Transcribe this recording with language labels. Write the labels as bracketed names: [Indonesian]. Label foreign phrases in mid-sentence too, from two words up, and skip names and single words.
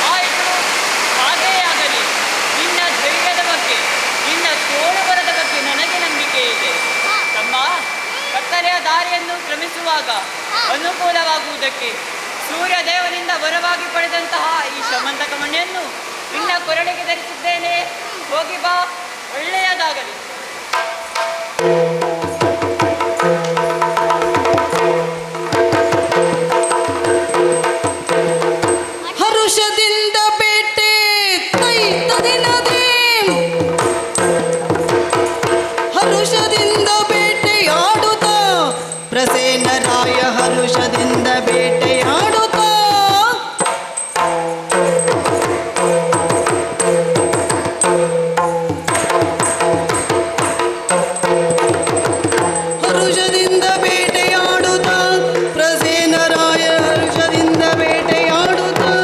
[Kannada] ಆಯಿತು ಹಾಗೇ ಆಗಲಿ ನಿನ್ನ ಧೈರ್ಯದ ಬಗ್ಗೆ ನಿನ್ನ ತೋಳುಬರದ ಬಗ್ಗೆ ನನಗೆ ನಂಬಿಕೆ ಇದೆ ತಮ್ಮ ಕತ್ತಲೆಯ ದಾರಿಯನ್ನು ಕ್ರಮಿಸುವಾಗ ಅನುಕೂಲವಾಗುವುದಕ್ಕೆ ಸೂರ್ಯದೇವನಿಂದ ವರವಾಗಿ ಪಡೆದಂತಹ ಈ ಶಮಂತಕ ಮಣಿಯನ್ನು ನಿನ್ನ ಕೊರಳಿಗೆ ಧರಿಸಿದ್ದೇನೆ ಹೋಗಿ ಬಾ ಒಳ್ಳೆಯದಾಗಲಿ ಹರುಷದಿಂದ ಬೇಟೆ ತೈತದಿನದೇ ಹರುಷದಿಂದ ಬೇಟೆಯಾಡುತ್ತ ಪ್ರಸೇನರಾಯ ಹರುಷದಿಂದ ಬೇಟೆಯಾಡುತ್ತ ಹರುಷದಿಂದ ಬೇಟೆಯಾಡುತ್ತ ಪ್ರಸೇನರಾಯ ಹರುಷದಿಂದ ಬೇಟೆಯಾಡುತ್ತ